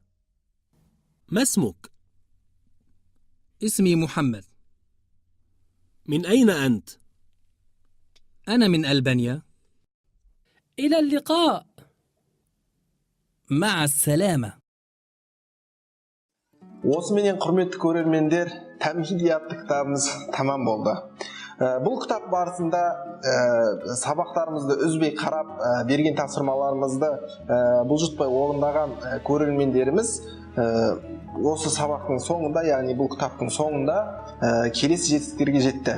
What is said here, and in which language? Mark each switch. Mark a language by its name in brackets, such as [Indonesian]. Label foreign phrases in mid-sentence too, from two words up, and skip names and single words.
[Arabic] ما اسمك؟ اسمي محمد. من أين أنت؟ أنا من ألبانيا. إلى اللقاء. مع السلامة. [Kazakh] Осыменен құрметті көрермендер, Тәмхиди атты кітабымыз тамам болды. Бұл кітап барысында сабақтарымызды үзбей қарап берген тапсырмаларымызды бұлжытпай орындаған көрермендеріміз осы сабақтың соңында, яғни бұл кітаптың соңында келесі жетістіктерге жетті.